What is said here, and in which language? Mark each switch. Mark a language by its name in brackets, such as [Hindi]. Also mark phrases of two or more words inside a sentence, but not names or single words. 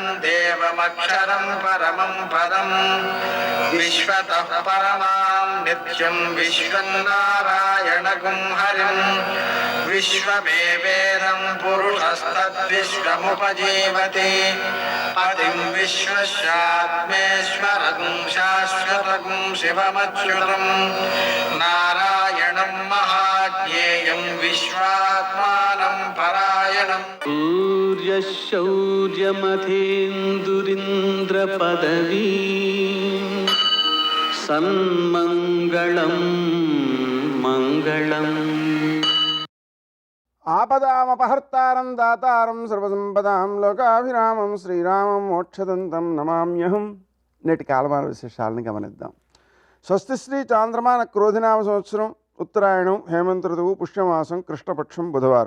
[Sanskrit] देवमक्षरं परमं पदं विश्वतः परमां नित्यं विश्वं नारायणगुं हरिं विश्वमेवेदं पुरुषस्तद्विश्वमुपजीवति पतिं विश्वस्यात्मेश्वरगुं शाश्वतगुं शिवमच्युतं नारायणं महाज्ञेयं विश्वात्मानं परायणम् सूर्यशौर्यमथेन्दुरिन्द्रपदवी सन्मङ्गलम् మంగళం. ఆపదామపహర్తారం దాతారం సర్వసంపదాం లోకాభిరామం శ్రీరామం మోక్షదంతం నమామ్యహం. [Telugu] నేటి కాలమాన విశేషాలను గమనిద్దాం. స్వస్తి శ్రీ చాంద్రమాన క్రోధినామ సంవత్సరం, ఉత్తరాయణం, హేమంత ఋతువు, పుష్యమాసం, కృష్ణపక్షం, బుధవారం.